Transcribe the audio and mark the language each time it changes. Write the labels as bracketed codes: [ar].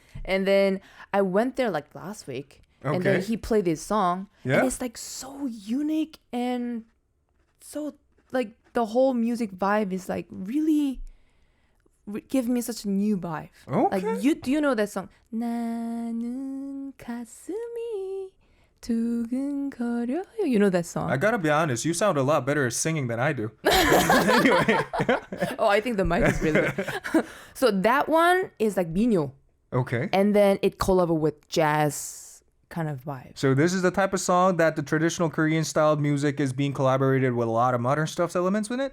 [en] And then I went there like last week. Okay. And then he played this song. Yeah. And it's like so unique and so like the whole music vibe is like really give me such a new vibe. Okay. Like do you know that song? [ko] 나는 가슴이 두근거려요. [en] You know that song? I gotta be honest, you sound a lot better at singing than I do. Anyway. Oh, I think the mic is really good. So that one is like 민요. Okay. And then it collab with jazz kind of vibe. So this is the type of song that the traditional Korean styled music is being collaborated with a lot of modern stuff's elements in it?